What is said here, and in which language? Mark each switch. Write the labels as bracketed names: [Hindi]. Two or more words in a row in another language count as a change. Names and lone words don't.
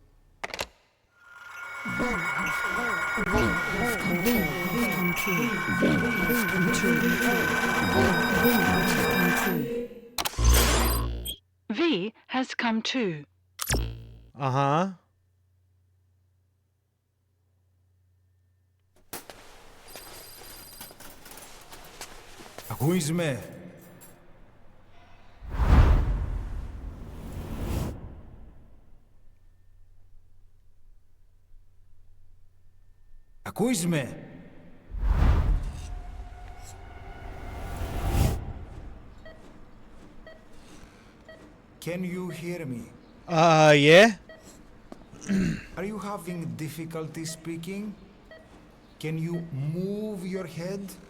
[English] V has come too. Uh-huh. [Greek] Ακούεις με? Ακούεις με? [English] Can you hear me? Yeah. Are you having difficulty speaking? Can you move your head?